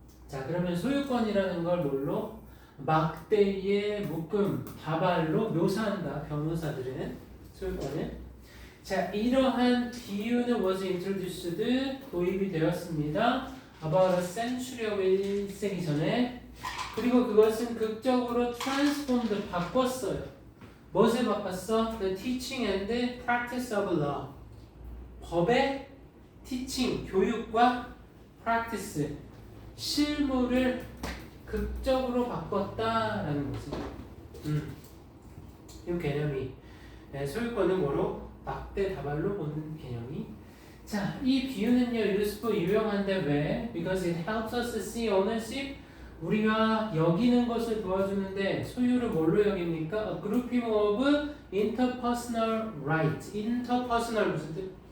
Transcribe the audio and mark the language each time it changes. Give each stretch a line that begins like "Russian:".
Korean: 자, 그러면 소유권이라는 걸 뭘로? 막대의 묶음, 다발로 묘사한다. 변호사들은 소유권을. 자, 이러한 비유는
English: was introduced,
Korean: 도입이 되었습니다.
English: about a century of
Korean: 1세기 전에. 그리고 그것은 극적으로
English: transformed,
Korean: 바꿨어요. 무엇을 바꿨어?
English: The teaching and practice of law.
Korean: 법의 teaching, 교육과 practice, 실무를 극적으로 바꿨다라는 거지. 이 개념이. 네, 소유권은 뭐로? 막대 다발로 보는 개념이. 자, 이 비유는요,
English: useful,
Korean: 유용한데 왜?
English: Because it helps us see ownership.
Korean: 우리가 여기는 것을 도와주는데 소유를 뭘로 여깁니까?
English: A grouping of interpersonal rights.
Korean: interpersonal 무슨 뜻?